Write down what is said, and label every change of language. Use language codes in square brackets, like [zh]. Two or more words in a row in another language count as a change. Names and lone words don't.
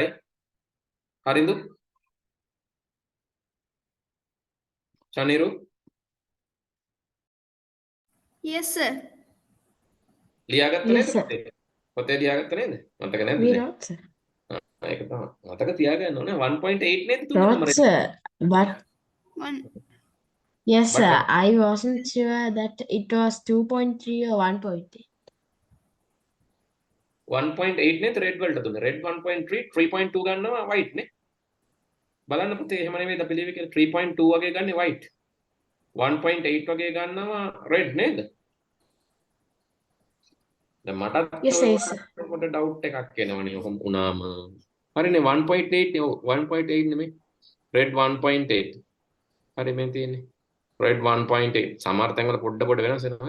[si] හරිද? චනිරු? [en] Yes, sir. [si] ලියාගත්ත [en] Yes, [si] නේද [en] sir. [si] පොතේ? පොතේ ලියාගත්ත නේද? මතක නැද්ද [en] We [si] දැන්? [en] not, sir. [si] ඒක තමයි. මතක තියාගන්න ඕනේ 1.8 නේද තුන්වෙනි [en] Not, [si] නම්බරේ. [en] sir. But One. yes, But sir. I wasn't sure that it was 2.3 or 1.8. [si] 1.8 නේද රෙඩ් වලට දුන්නේ. රෙඩ් 1.3 3.2 ගන්නවා white නේ. බලන්න පුතේ එහෙම නෙමෙයිද අපි ලියුවේ කියලා 3.2 වගේ ගන්නේ white. 1.8 වගේ ගන්නවා red නේද? දැන් මටත් [en] Yes, yes, sir. [si] පොඩ ඩවුට් එකක් එනවනේ ඔහොම වුණාම. හරිනේ 1.8 1.8 නෙමෙයි. red 1.8. හරි මේ තියෙන්නේ. red 1.8. සමහර තැන්වල පොඩ වෙනස් වෙනවා.